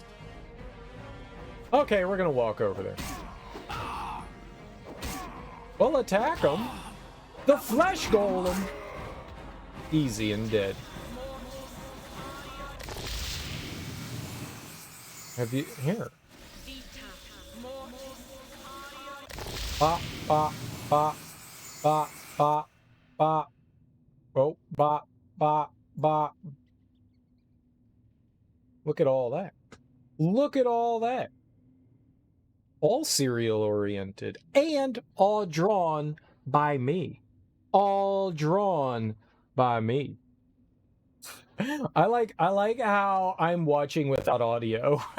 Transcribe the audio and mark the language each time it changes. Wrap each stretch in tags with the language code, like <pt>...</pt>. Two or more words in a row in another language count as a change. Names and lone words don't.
<en>Okay, we're gonna walk over there. We'll attack him. The flesh golem. Easy and dead. Have you here? Ba ba ba ba ba ba. Oh ba ba ba. Look at all that. Look at all that. All serial oriented and all drawn by me. All drawn by me. I like how I'm watching without audio.</en>